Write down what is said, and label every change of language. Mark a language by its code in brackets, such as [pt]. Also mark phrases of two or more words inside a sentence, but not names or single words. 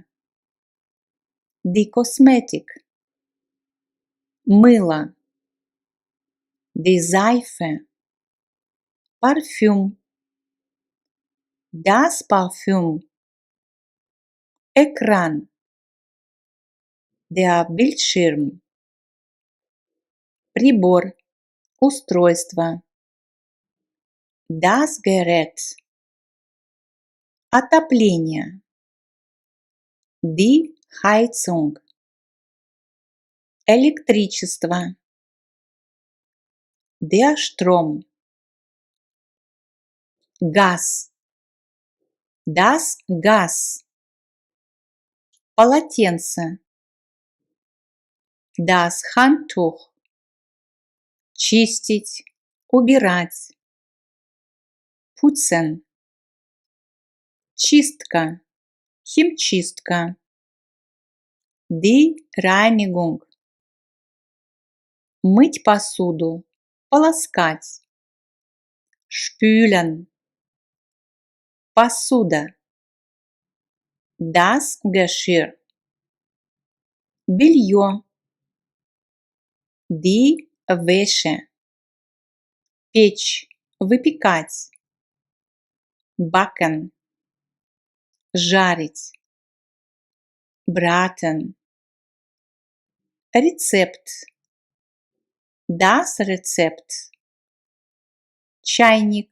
[de] Die Kosmetik. Мыло. Die Seife. Парфюм. Das Parfüm. Экран. Der Bildschirm. [ru] Прибор. Устройство. [de] Das Gerät. Отопление. Die Heizung. Электричество. Der Strom. Газ. Das Gas. Полотенце. Das Handtuch. [ru] Чистить, убирать. Putzen. Чистка, химчистка. [de] Die Reinigung. [ru] Мыть посуду, полоскать. [de] Spülen. Посуда. Das Geschirr. Белье. Die Wäsche. [ru] Печь, выпекать. [de] Backen. Жарить. Braten. Рецепт. Das Rezept. [ru] Чайник.